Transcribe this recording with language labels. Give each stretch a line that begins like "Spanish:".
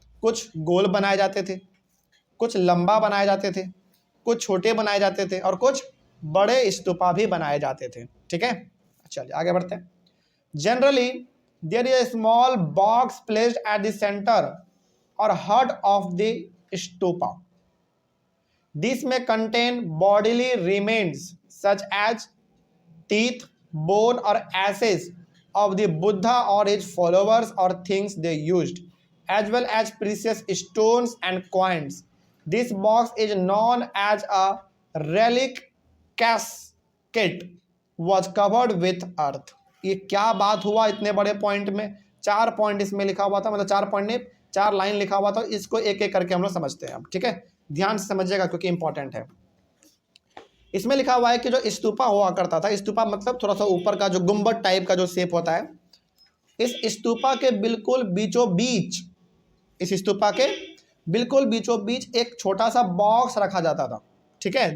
Hindi: कुछ गोल बनाए जाते थे, कुछ लंबा बनाए जाते थे, कुछ छोटे बनाए जाते थे, और कुछ बड़े स्तूपा भी बनाए जाते थे, ठीक है। चलिए आगे बढ़ते हैं।
English: generally there is a small box placed at the centre
Hindi: और
English: Head of the stupa. This may contain bodily remains such as teeth, bone or ashes of the Buddha or his followers or things they used, as well as precious stones and coins. This box is known as a relic casket, was covered with earth.
Hindi: ये क्या बात हुआ इतने बड़े point में, 4 point इसमें लिखा हुआ था, मतलब 4 पॉइंट ने 4 लाइन लिखा हुआ था। इसको एक एक करके हम लोग समझते हैं अब, ठीक है। ध्यान से समझिएगा क्योंकि इंपॉर्टेंट है। इसमें लिखा हुआ है कि जो स्तूपा हुआ करता था, स्तूपा मतलब थोड़ा सा ऊपर का जो गुंबद टाइप का जो शेप होता है, इस स्तूपा के बिल्कुल बीचों बीच, इस स्तूपा के बिल्कुल बीचों बीच एक छोटा सा बॉक्स रखा जाता था, ठीक है।